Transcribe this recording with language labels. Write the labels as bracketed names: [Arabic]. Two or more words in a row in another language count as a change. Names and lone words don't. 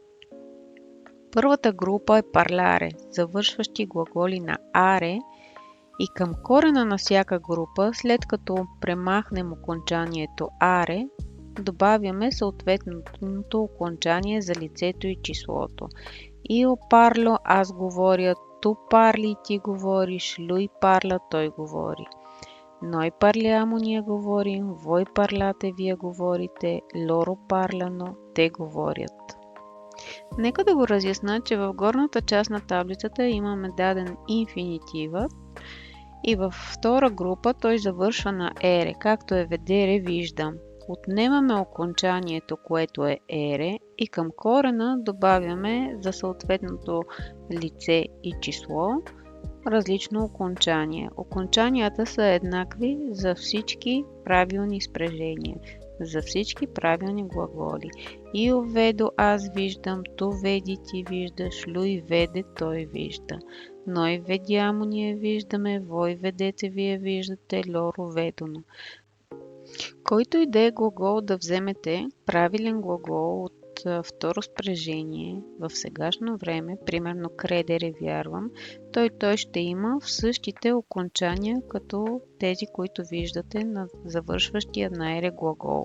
[Bulgarian] Първата група е парларе, завършващи глаголи на аре, и към корена на всяка група, след като премахнем окончанието аре, добавяме съответното окончание за лицето и числото. [Italian] Io parlo, [Bulgarian] аз говоря, [Italian] tu parli, [Bulgarian] ти говориш, [Italian] lui parla, [Bulgarian] той говори. [Italian] Noi parliamo, [Bulgarian] ние говорим, [Italian] voi parlate, [Bulgarian] вие говорите, [Italian] loro parlano, [Bulgarian] те говорят. Нека да го разясна, че в горната част на таблицата имаме даден инфинитива и във втора група той завършва на ере, както е ведере виждам. Отнемаме окончанието, което е ере, и към корена добавяме за съответното лице и число различно окончание. Окончанията са еднакви за всички правилни спрежения, за всички правилни глаголи. [Italian] Io vedo, [Bulgarian] аз виждам, [Italian] tu vedi, [Bulgarian] ти виждаш, [Italian] lui vede, [Bulgarian] той вижда. [Italian] Noi vediamo, [Bulgarian] ние виждаме, [Italian] voi vedete, [Bulgarian] вие виждате, [Italian] loro vedono. [Bulgarian] Който и да е глагол да вземете, правилен глагол от второ спрежение в сегашно време, примерно кредере вярвам, той ще има в същите окончания като тези, които виждате на завършващия на ере глагол.